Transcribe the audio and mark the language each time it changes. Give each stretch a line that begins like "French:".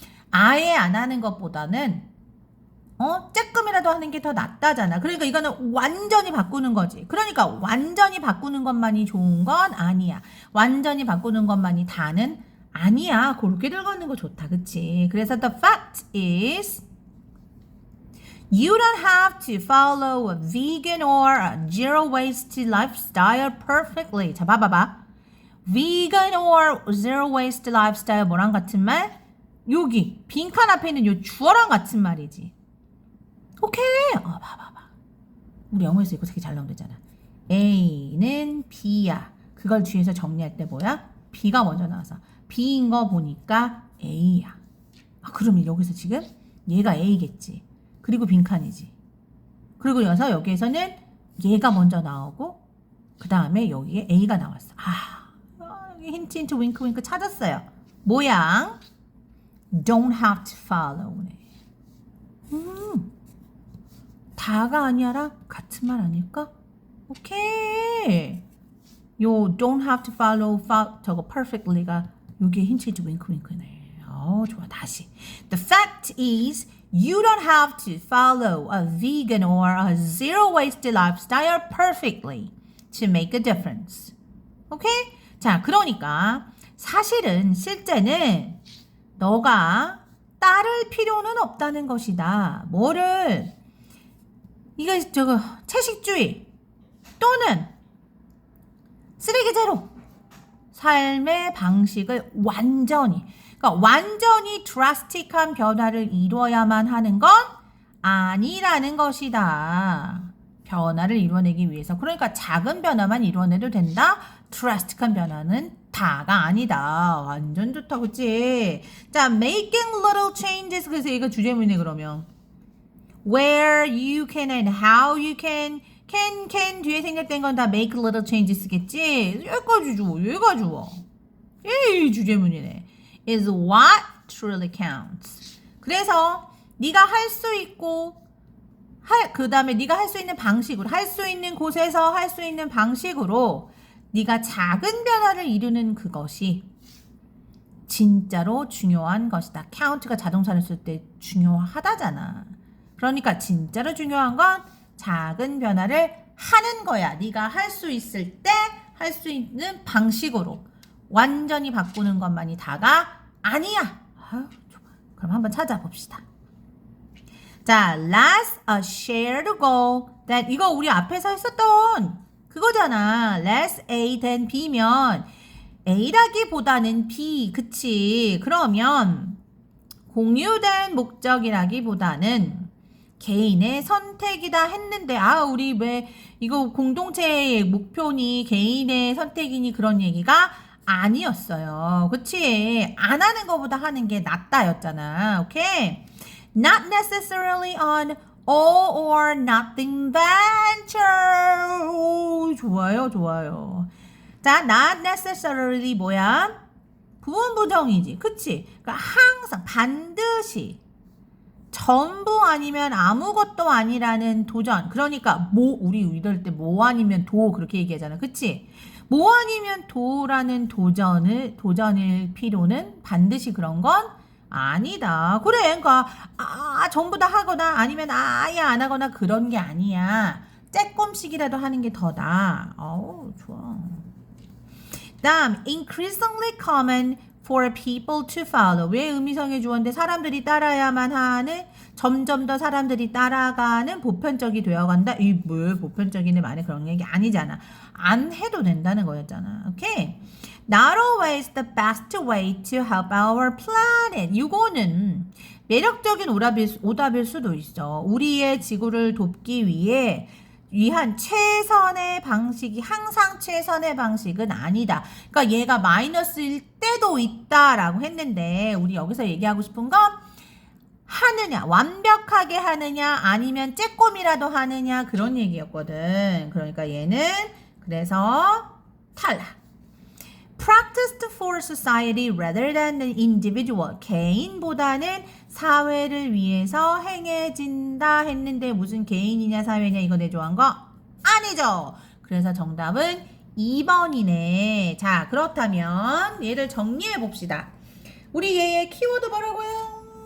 Korean: 아예 안 하는 것보다는 조금이라도 하는 게 더 낫다잖아. 그러니까 이거는 완전히 바꾸는 거지. 그러니까 완전히 바꾸는 것만이 좋은 건 아니야. 완전히 바꾸는 것만이 다는 아니야. 그렇게 들어가는 거 좋다. 그치? 그래서
English: the fact is you don't have to follow a vegan or a zero waste lifestyle perfectly.
Korean: 자, 봐봐.
English: vegan or zero waste lifestyle
Korean: 뭐랑 같은 말? 여기 빈칸 앞에 있는 요 주어랑 같은 말이지. 오케이. 봐봐. 우리 영어에서 이거 되게 잘 나온다잖아. A는 B야. 그걸 뒤에서 정리할 때 뭐야? B가 먼저 나와서 B인 거 보니까 A야. 그러면 여기서 지금 얘가 A겠지. 그리고 빈칸이지. 그리고 여기에서는 얘가 먼저 나오고 그 다음에 여기에 A가 나왔어. 여기 힌트 윙크 찾았어요. 모양
English: don't have to follow네.
Korean: 다가 아니라 같은 말 아닐까? 오케이. 요
English: don't have to follow
Korean: 저거
English: perfectly
Korean: 가 여기에 힌트 윙크네. 좋아. 다시.
English: The fact is you don't have to follow a vegan or a zero waste lifestyle perfectly to make a difference.
Korean: 오케이? 자, 그러니까 사실은 실제는 너가 따를 필요는 없다는 것이다. 뭐를? 이거 채식주의 또는 쓰레기 제로. 삶의 방식을 완전히, 그러니까 완전히 드라스틱한 변화를 이루어야만 하는 건 아니라는 것이다. 변화를 이루어내기 위해서. 그러니까 작은 변화만 이루어내도 된다. 드라스틱한 변화는 다가 아니다. 완전 좋다, 그치? 자,
English: making little changes.
Korean: 그래서 이거 주제문이네, 그러면.
English: Where you can and how you can.
Korean: can 뒤에 생략된 건 다
English: make little changes
Korean: 겠지? 여기까지 주워, 얘가 주워. 이 주제문이네.
English: is what truly counts.
Korean: 그래서 네가 할 수 있고 그 다음에 네가 할 수 있는 방식으로, 할 수 있는 곳에서 할 수 있는 방식으로 네가 작은 변화를 이루는 그것이 진짜로 중요한 것이다. count가 자동차를 쓸 때 중요하다잖아. 그러니까 진짜로 중요한 건 작은 변화를 하는 거야. 네가 할 수 있을 때 할 수 있는 방식으로 완전히 바꾸는 것만이 다가 아니야. 아유, 좋아. 그럼 한번 찾아봅시다. 자,
English: let's a shared goal that
Korean: 이거 우리 앞에서 했었던 그거잖아. let's A then B면 A라기보다는 B, 그치? 그러면 공유된 목적이라기보다는 개인의 선택이다 했는데 우리 왜 이거 공동체의 목표니 개인의 선택이니 그런 얘기가 아니었어요. 그치? 안 하는 것보다 하는 게 낫다였잖아. 오케이?
English: Not necessarily on all or nothing venture.
Korean: 오, 좋아요, 좋아요. 자,
English: not necessarily
Korean: 뭐야? 부분부정이지. 그치? 그러니까 항상 반드시 전부 아니면 아무것도 아니라는 도전. 그러니까 우리 이럴 때 뭐 아니면 도 그렇게 얘기하잖아. 그치? 뭐 아니면 도라는 도전일 필요는 반드시 그런 건 아니다. 그래. 그러니까 전부 다 하거나 아니면 아예 안 하거나 그런 게 아니야. 조금씩이라도 하는 게 더 나아. 어우, 좋아.
English: 다음, increasingly common for people to follow.
Korean: 왜 의미성의 주어인데 사람들이 따라야만 하는, 점점 더 사람들이 따라가는 보편적이 되어간다. 이 뭐 보편적인데 만에 그런 얘기 아니잖아. 안 해도 된다는 거였잖아. 오케이?
English: Not always the best way to help our planet.
Korean: 이거는 매력적인 오답일 수도 있어. 우리의 지구를 돕기 위한 최선의 방식이 항상 최선의 방식은 아니다. 그러니까 얘가 마이너스일 때도 있다라고 했는데 우리 여기서 얘기하고 싶은 건 하느냐, 완벽하게 하느냐, 아니면 조금이라도 하느냐 그런 얘기였거든. 그러니까 얘는 그래서 탈락.
English: Practiced for society rather than an individual.
Korean: 개인보다는 사회를 위해서 행해진다 했는데 무슨 개인이냐 사회냐 이거 내조한 거 아니죠. 그래서 정답은 2번이네. 자, 그렇다면 얘를 정리해 봅시다. 우리 얘의 키워드 뭐라고요?